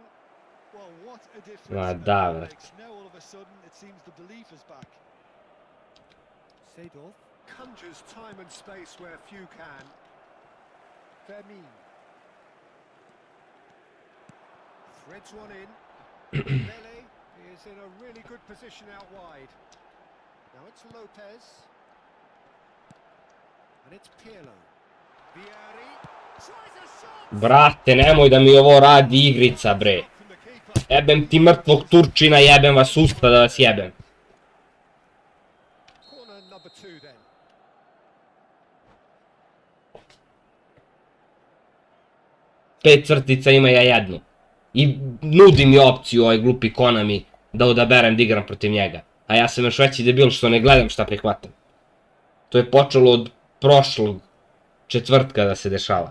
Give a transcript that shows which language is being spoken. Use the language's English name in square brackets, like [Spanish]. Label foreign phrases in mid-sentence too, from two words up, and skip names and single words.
[English] Well, what a difference. [Serbian] Ma da, brate. [English] Now all of a sudden it seems the belief is back. Seedorf. Conjures time and space where few can. Vermin. Threads one in. Bele is in a really good position out wide. Now it's Lopez. And it's Pirlo. Vieri. Tries a shot! [Serbian] Brate, nemoj da mi ovo radi igrica, bre. Jebem ti mrtvog Turčina, jebem vas usta da vas jebem. [English] Corner number 2 then. [Serbian] Pet crtica ima ja jednu. I nudi mi opciju ovaj glupi Konami da odaberem da igram protiv njega. A ja sam još veći debil što ne gledam šta prihvatam. To je počelo od prošlog četvrtka da se dešava.